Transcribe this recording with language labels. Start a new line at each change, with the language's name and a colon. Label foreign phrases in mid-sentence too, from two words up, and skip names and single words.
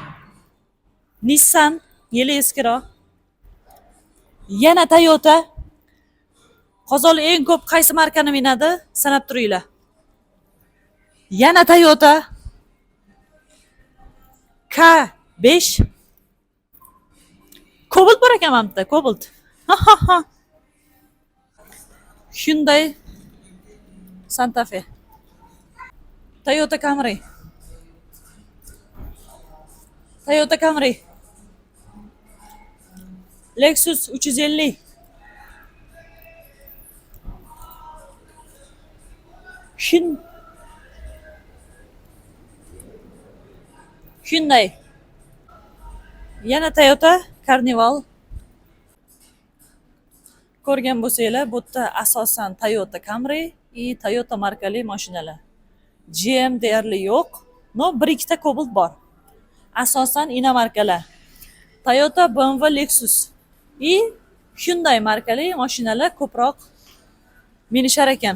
Uzbek: Nissan yili eskiroq. Yana Toyota. Qozol eng ko'p qaysi markani minadi? Sanab turinglar. Yana Toyota K5. Cobalt bor ekan mana bu Cobalt. Hyundai Santa Fe. Toyota Camry. Toyota Camry. Lexus 350. Hyundai. Yana Toyota Carnival. Ko'rgan bo'lsanglar, bu yerda asosan Toyota Camry va Toyota markali mashinalar. GM deyarli yo'q. No, bir ikkita Cobalt bor. Asosan ina markalar. Toyota, BMW, Lexus va Hyundai markali mashinalar ko'proq minishar ekan.